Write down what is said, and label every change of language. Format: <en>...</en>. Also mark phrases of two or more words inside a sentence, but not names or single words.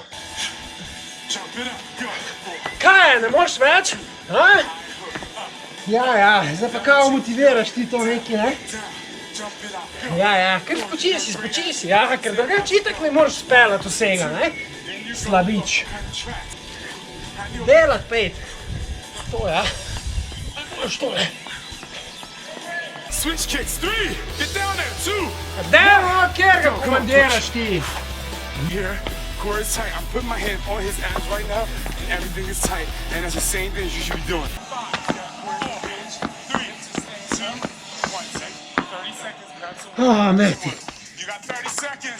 <en>Jump it up. Go.</en> <sl>Kaj je, ne moš več? Ja, zdaj pa kao motiviraš ti to neki, ne?</sl> <en>Jump it up.</en> <sl>Ja, kar spoči si, ja, ker drugače itak ne moreš speljati vsega, ne? Slabič. Delat pet. To, ja.</sl> <hr>Što je?</hr> <en>Switch kicks. 3. Get down there. 2.</en> <sl>Demo, kjer ga komandiraš ti?</sl> <en>Here, core is tight. I'm putting my hand on his abs right now, and everything is tight. And that's the same thing you should be doing. 5, 4, 3, 2, 1. 30 seconds. That's all.</en> <sl>Meti,</sl> <en>You got 30 seconds.</en>